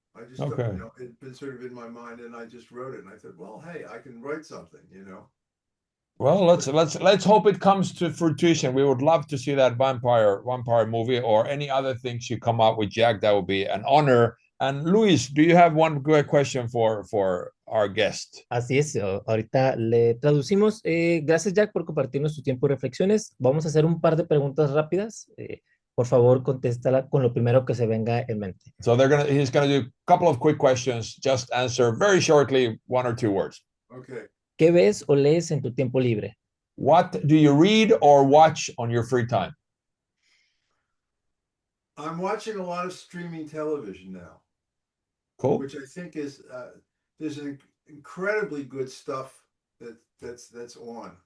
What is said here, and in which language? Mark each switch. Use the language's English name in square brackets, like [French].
[English] I just you know, it'd been sort of in my mind, and I just wrote it, and I thought, well, hey, I can write something, you know. Well, let's hope it comes to fruition. We would love to see that vampire movie or any other things you come up with, Jack. That would be an honor. And Luis, do you have one good question for our guest? [Spanish] Así es, ahorita le traducimos. Gracias, Jack, por compartirnos tu tiempo y reflexiones. Vamos a hacer un par de preguntas rápidas. Por favor, contéstala con lo primero que se venga en mente. [English] So he's gonna do a couple of quick questions. Just answer very shortly, 1 or 2 words. Okay. [Spanish] ¿Qué ves o lees en tu tiempo libre? [English] What do you read or watch on your free time? I'm watching a lot of streaming television now, Cool. which I think is there's an incredibly good stuff that's on.